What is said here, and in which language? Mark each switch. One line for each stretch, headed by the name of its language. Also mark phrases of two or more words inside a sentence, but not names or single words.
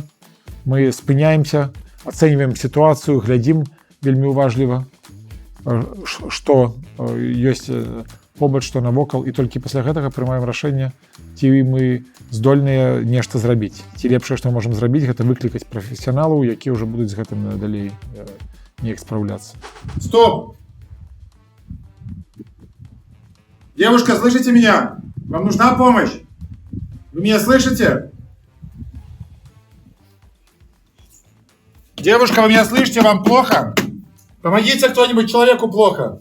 Belarusian: Мы спыняемся, ацэньваем сітуацыю, глядзім вельмі уважліва, што ёсць побач, што навокал, і толькі пасля гэтага прымаем рашэнне, ці мы здольныя нешта зрабіць. Ці лепшае, што можам зрабіць, гэта выклікаць прафесіяналаў, якія ўжо будуць з гэтым далей неяк спраўляцца.
Russian: Стоп! Девушка, слышите меня? Вам нужна помощь? Вы меня слышите? Девушка, вы меня слышите? Вам плохо? Помогите кто-нибудь, человеку плохо.